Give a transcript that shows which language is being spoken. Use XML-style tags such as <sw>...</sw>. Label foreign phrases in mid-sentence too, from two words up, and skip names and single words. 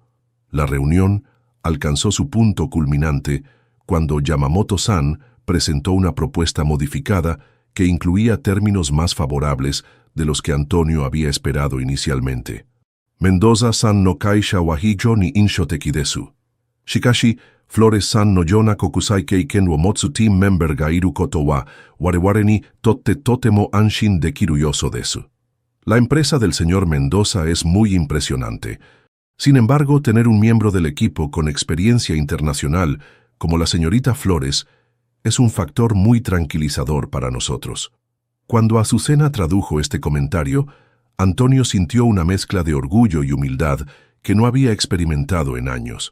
<es>La reunión alcanzó su punto culminante cuando Yamamoto-san presentó una propuesta modificada que incluía términos más favorables de los que Antonio había esperado inicialmente.</es> <ja>メンドーサさんの会社は非常に印象的です. しかし, フローレスさんのような国際経験を持つ</ja> <en>team member</en> <ja>がいることは我々にとってとても安心できる要素です.</ja> <es>La empresa del señor Mendoza es muy impresionante. Sin embargo, tener un miembro del equipo con experiencia internacional como la señorita Flores es un factor muy tranquilizador para nosotros. Cuando Azucena tradujo este comentario, Antonio sintió una mezcla de orgullo y humildad que no había experimentado en años.</es>